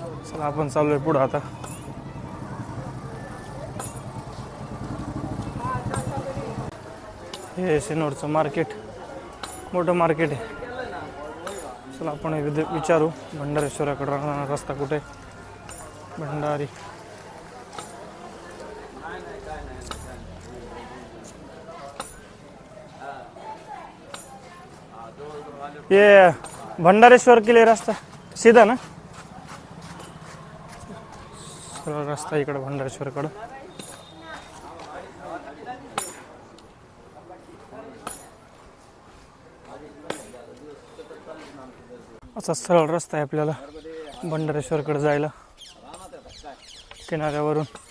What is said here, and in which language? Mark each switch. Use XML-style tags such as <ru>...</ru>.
<mr>चला आपण चाललोय पुढं आता. हे सिन्नरचं मार्केट मोठं मार्केट आहे. चला आपण विचारू भंडारेश्वराकडे राहणारा रस्ता कुठे.</mr> <hi>भंडारी ये भंडारेश्वर के लिए रास्ता सीधा ना.</hi> <mr>सरळ रस्ता इकडे भंडारेश्वरकडं. असा सरळ रस्ता आहे आपल्याला भंडारेश्वरकडे जायला. किनाऱ्यावरून</mr>